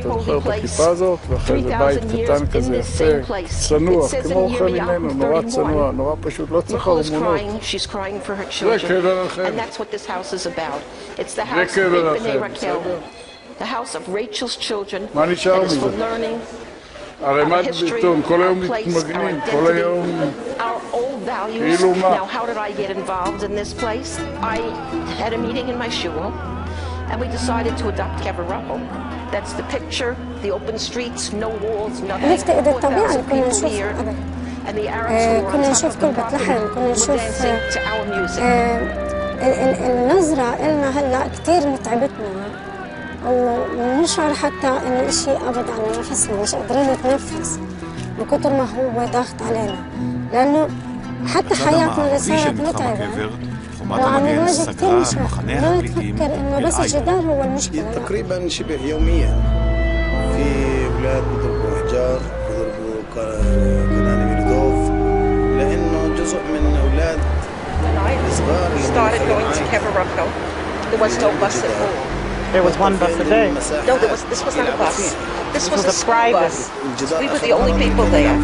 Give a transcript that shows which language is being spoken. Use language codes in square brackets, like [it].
[he] אתה זוכר את הכיפה הזאת? ואחרי זה בית קטן כזה יפה, צנוע, כמו רחל אימנו, נורא צנוע, נורא פשוט, לא צריך הרמונות. זה קבר רחל. זה קבר רחל, בסדר? מה נשאר מזה? ערימת בטון, כל היום מתמגנים, כל היום כאילו מה? [en] Now, how did I get involved in this place? I had a meeting in my shul, and we decided to adopt Kever Rachel. That's the picture, the open streets, no walls, nothing. [ar] نفتقد الطبيعة كنا نشوفها كنا نشوف كل بيت لحم كنا نشوف النظرة إلنا هلا كتير متعبتنا ونشعر حتى إنه إشي قبض على نفسنا مش قادرين نتنفس من كتر ما هو ضاغط علينا لأنه حتى حياتنا اللي صارت متعبة وعم نواجه كتير مشاكل ما تفكر إنه بس الجدار هو المشكلة تقريبا شبه يوميا في أولاد بيضربوا أحجار بيضربوا قناني ميلودوف لأنه جزء من أولاد الصغار [en] started going to Kever Rachel. There was no bus at all. There was one bus a day. No, this was not a bus. This was a school bus. We were the only people there.